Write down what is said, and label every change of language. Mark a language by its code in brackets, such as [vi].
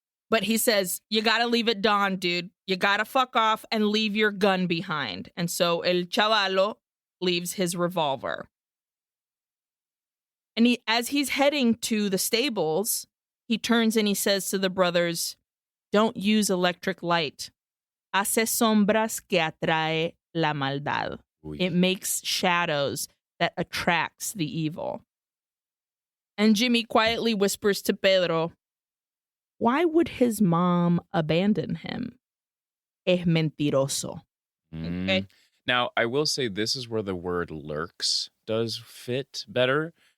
[en] But he says, you got to leave at dawn, dude. You got to fuck off and leave your gun behind. And so El Chavalo leaves his revolver. And as he's heading to the stables, he turns and he says to the brothers, don't use electric light. [es] Hace sombras que atrae la maldad. Uy. [en] It makes shadows that attracts the evil. And Jimmy quietly whispers to Pedro, why would his mom abandon him? [es] Es mentiroso. Okay. [en] Now, I will say this is where the word lurks does fit better.